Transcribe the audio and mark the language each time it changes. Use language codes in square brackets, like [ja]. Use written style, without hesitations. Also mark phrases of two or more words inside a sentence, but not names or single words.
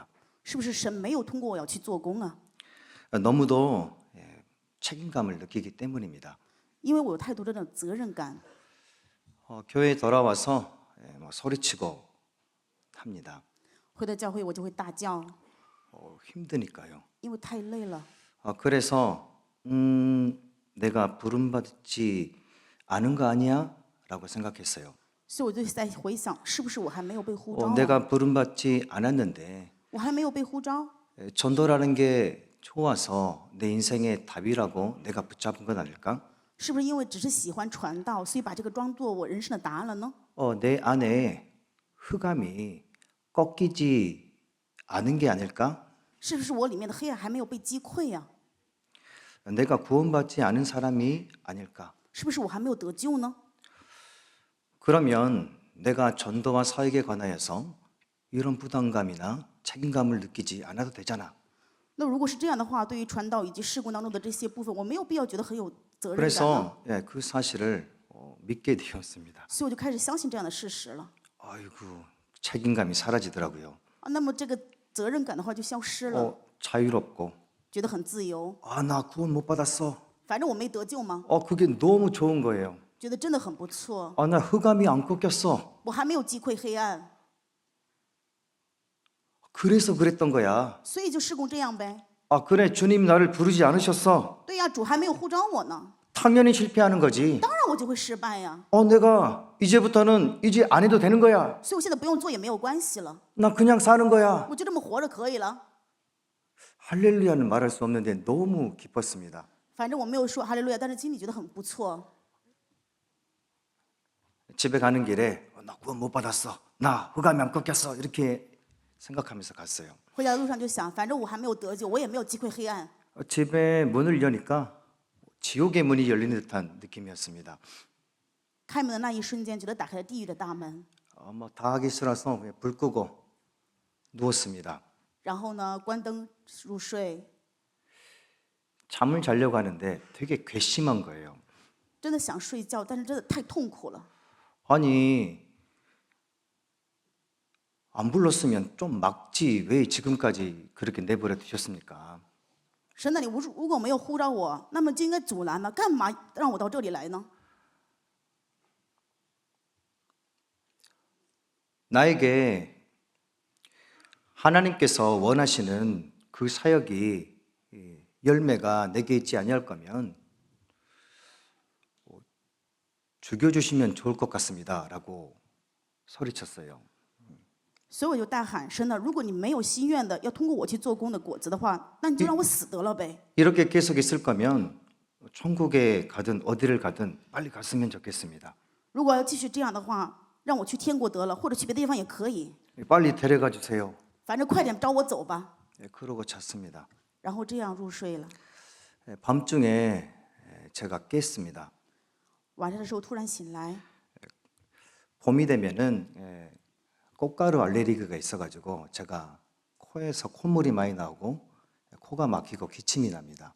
[zh] 是不是神没有通过我要去做工啊？ [ko] 너무도 책임감을 느끼기 때문입니다. [zh] 因为我有太多的责任感， [ko] 교회에 돌아와서 소리치고 합니다. [zh] 回到教会我就会大叫， [ko] 힘드니까요. [zh] 因为太累了。 [ko] 그래서 내가 부름받지 않은 거 아니야? 라고 생각했어요. [zh] 所以我就在回想，是不是我还没有被呼召啊？ [ko] 내가 부름받지 않았는데 [zh] 我还没有被呼召， [ko] 전도라는 게 좋아서 내 인생의 답이라고 내가 붙잡은 건 아닐까? [zh] 是不是因为只是喜欢传道，所以把这个装作我人生的答案了呢？ [ko] 내 안에 흑암이 꺾이지 않은 게 아닐까? [zh] 是不是我里面的黑暗还没有被击溃呀、 [ko] 내가 구원받지 않은 사람이 아닐까? [zh] 是不是我还没有得救呢？ [ko] 그러면 내가 전도와 사역에 관하여서 이런 부담감이나 책임감을 느끼지 않아도 되잖아. [zh] 那如果是这样的话，对于传道以及事工当中的这些部分，我没有必要觉得很有责任感了。 [ko] 그래서 그 사실을 믿게 되었습니다. [zh] 所以我就开始相信这样的事实了。 [ko] 아이고, 책임감이 사라지더라고요. [zh] 那么这个责任感的话就消失了， [ko] 자유롭고 [zh] 觉得很自由。 [ko] 나 구원 못 받았어. [zh] 反正我没得救嘛， [ko] 그게 너무 좋은 거예요. [zh] 觉得真的很不错。 [ko] 나 흑암이 안 꺾였어. [zh] 我还没有击溃黑暗， [ko] 그래서 그랬던 거야. [zh] 所以就事工这样呗。 [ko] 그래, 주님 나를 부르지 않으셨어. [zh] 对呀，主还没有呼召我呢， [ko] 당연히 실패하는 거지. [zh] 当然我就会失败呀。 [ko] 내가 이제부터는 이제 안 해도 되는 거야. [zh] 所以我现在不用做也没有关系了， [ko] 나 그냥 사는 거야. [zh] 我就这么活着可以了。 [ko] 할렐루야는 말할 수 없는데 너무 기뻤습니다. [zh] 反正我没有说哈利路亚，但是心里觉得很不错。 [ko] 집에 가는 길에 나 구원 못 받았어. 나 흑암이 안 꺾였어. 이렇게 생각하면서 갔어요. [zh] 回家的路上就想，反正我还没有得救，我也没有击溃黑暗。 [ko] 집에 문을 여니까 지옥의 문이 열리는 듯한 느낌이었습니다. [zh] 开门的那一瞬间，觉得打开了地狱的大门。 [ko] 다 하기 싫어서 그냥 불 끄고 누웠습니다. [zh] 然后呢，关灯入睡， [ko] 잠을 자려고 하는데 되게 괘씸한 거예요. [zh] 真的想睡觉，但是真的太痛苦了。 [ko] 아니, 안 불렀으면 좀 막지 왜 지금까지 그렇게 내버려 두셨습니까? [zh] 神呐，你如果没有呼召我，那么就应该阻拦了，干嘛让我到这里来呢？ [ko] 나에게 하나님께서 원하시는 그 사역이 열매가 내게 있지 아니할 거면 죽여주시면 좋을 것 같습니다라고 소리쳤어요. [zh] 所以我就大喊：神呐，如果你没有心愿的要通过我去做工的果子的话，那你就让我死得了呗。 [ko] 이렇게 계속 있을 거면 천국에 가든 어디를 가든 빨리 갔으면 좋겠습니다. [zh] 如果要继续这样的话，让我去天国得了，或者去别的地方也可以， [ko] 빨리 데려가 주세요. [zh] 反正快点招我走吧。 [ko] 그러고 잤습니다. [zh] 然后这样入睡了。 [ko] 밤중에 제가 깼습니다. [zh] 晚上的时候突然醒来， [ko] 봄이 되면은 꽃가루 알레르기가 있어가지고 제가 코에서 콧물이 많이 나오고 코가 막히고 기침이 납니다.